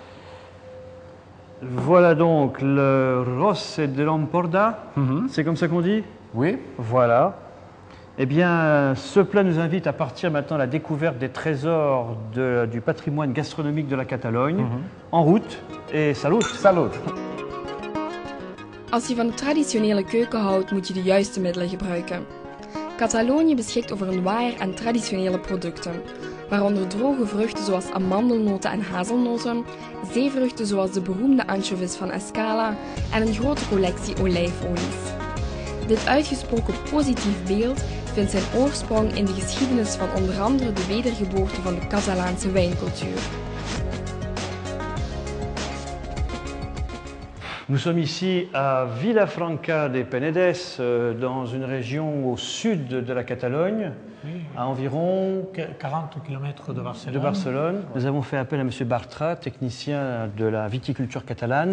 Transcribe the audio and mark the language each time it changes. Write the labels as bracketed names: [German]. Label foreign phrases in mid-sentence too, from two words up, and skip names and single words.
[French] Voilà donc le Rosse de l'Amporda. C'est comme ça qu'on dit? Oui. Voilà. Eh bien, ce plat nous invite à partir maintenant à la découverte des trésors du patrimoine gastronomique de la Catalogne. En route et salut! Salut! [Dutch] Als je van de traditionele keuken houdt, moet je de juiste middelen gebruiken. Catalonië beschikt over een waaier aan traditionele producten, waaronder droge vruchten zoals amandelnoten en hazelnoten, zeevruchten zoals de beroemde anchovies van Escala en een grote collectie olijfolies. Dit uitgesproken positief beeld vindt zijn oorsprong in de geschiedenis van onder andere de wedergeboorte van de Catalaanse wijncultuur. [French] Nous sommes ici à Vilafranca de Penedès, dans une région au sud de la Catalogne, à environ 40 km de Barcelone. Nous avons fait appel à M. Bartra, technicien de la viticulture catalane.